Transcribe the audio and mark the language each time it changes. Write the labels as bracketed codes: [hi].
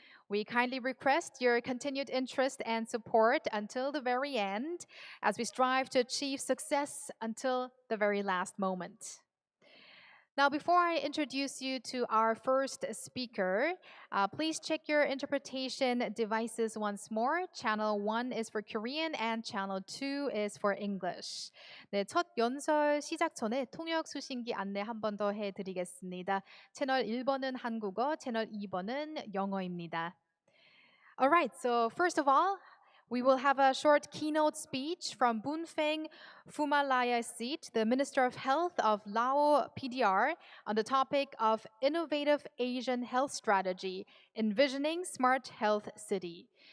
[en] We kindly request your continued interest and support until the very end as we strive to achieve success until the very last moment. Now, before I introduce you to our first speaker, please check your interpretation devices once more. Channel 1 is for Korean and Channel 2 is for English. [ko] 네, 첫 연설 시작 전에 통역 수신기 안내 한 번 더 해드리겠습니다. 채널 1번은 한국어, 채널 2번은 영어입니다. [en] All right, so first of all, we will have a short keynote speech from Boonfeng Phumalayasit, the Minister of Health of Lao PDR, on the topic of Innovative Asian Health Strategy, Envisioning Smart Health City.